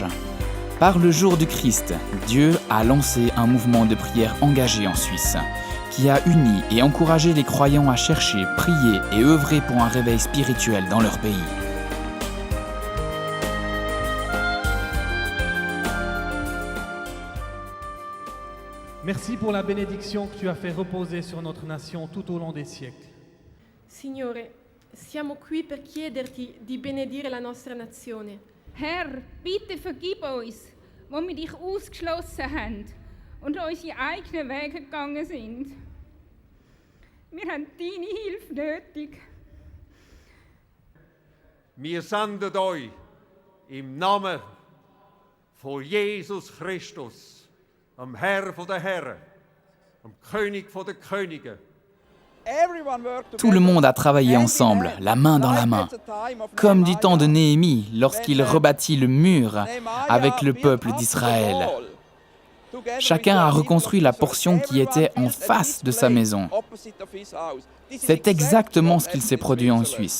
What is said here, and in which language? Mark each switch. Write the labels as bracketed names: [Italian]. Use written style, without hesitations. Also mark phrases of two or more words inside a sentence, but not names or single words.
[French] Par le jour du Christ, Dieu a lancé un mouvement de prière engagé en Suisse, qui a uni et encouragé les croyants à chercher, prier et œuvrer pour un réveil spirituel dans leur pays. Merci pour la bénédiction que tu as fait reposer sur notre nation tout au long des siècles. [Italian] Signore, siamo qui per chiederti di benedire la nostra nazione. [German] Herr, bitte vergib uns, wo wir dich ausgeschlossen haben und unsere eigenen Wege gegangen sind. Wir haben deine Hilfe nötig. Wir senden euch im Namen von Jesus Christus, dem Herr der Herren, dem König der Könige, [French] Tout le monde a travaillé ensemble, la main dans la main, comme du temps de Néhémie lorsqu'il rebâtit le mur avec le peuple d'Israël. Chacun a reconstruit la portion qui était en face de sa maison. C'est exactement ce qu'il s'est produit en Suisse.